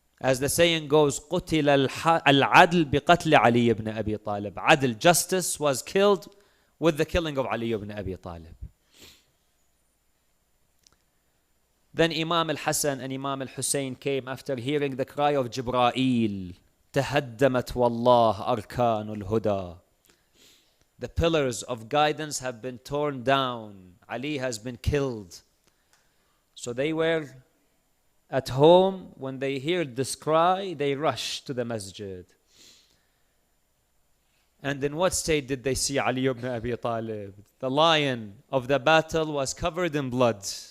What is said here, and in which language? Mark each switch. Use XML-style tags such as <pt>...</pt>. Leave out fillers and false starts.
<en>As the saying goes,</en> <ar>قتل العدل بقتل</ar> <en>علي ibn Abi Talib. Adl, justice, was killed with the killing of Ali ibn Abi Talib. Then Imam al-Hassan and Imam al-Hussein came after hearing the cry of Jibreel.</en> <ar>تهدمت والله أركان الهدى.</ar> <en>The pillars of guidance have been torn down. Ali has been killed. So they were at home. When they heard this cry, they rushed to the masjid. And in what state did they see Ali ibn Abi Talib? The lion of the battle was covered in blood.</en>